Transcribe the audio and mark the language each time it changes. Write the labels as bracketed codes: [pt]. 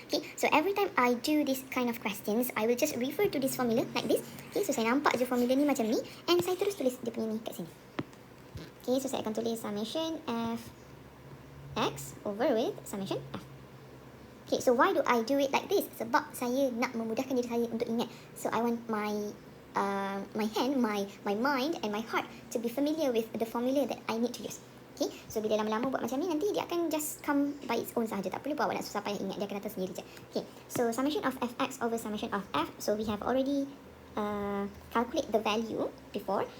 [en] Okay, so every time I do this kind of questions, I will just refer to this formula like this. [ms] Okay, so saya nampak je formula ni macam ni and saya terus tulis dia punya ni kat sini. Okay, so saya akan tulis summation f x over with summation f. [en] Okay, so why do I do it like this? [ms] Sebab saya nak memudahkan diri saya untuk ingat. [en] So I want my hand, my mind and my heart to be familiar with the formula that I need to use. [ms] Okay, so bila lama-lama buat macam ni, nanti dia akan [en] just come by its own [ms] sahaja. Tak perlu buat awak nak susah payah ingat, dia akan datang sendiri je. [en] Okay, so summation of fx over summation of f. So we have already calculate the value before.